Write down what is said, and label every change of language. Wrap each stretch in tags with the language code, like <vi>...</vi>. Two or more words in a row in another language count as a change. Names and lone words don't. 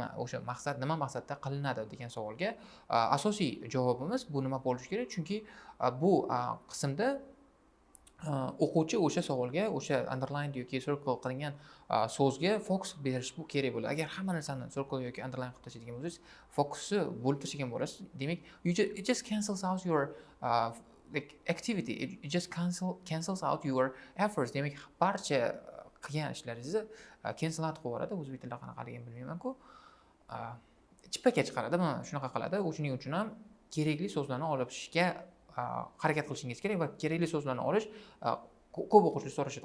<uz>O'sha maqsad nima maqsadda qilinadi degan savolga asosiy javobimiz bu nima bo'lishi kerak? Chunki bu qismda o'quvchi o'sha savolga, o'sha underline yoki circle qilingan so'zga fokus berish bu kerak bo'ladi. Agar hamma narsani circle yoki underline qilib tashlaydigan bo'lsangiz, fokusni bo'lib tashlagan bo'lasiz. Demak,</uz> <en>it just cancels out your like activity. It just cancels out your efforts.</en> <uz>Demak, barcha qilgan ishlaringizni</uz> <en>cancel out</en> <uz>qilib yuboradi. O'zbek tilida qanaqaligini bilmayman-ku. Chippaga chiqaradi, mana shunaqa qiladi. Shuning uchun ham kerakli so'zlarni olishga harakat qilishingiz kerak va kerakli so'zlarni olish ko'p o'quvchilar so'rashadi.</uz>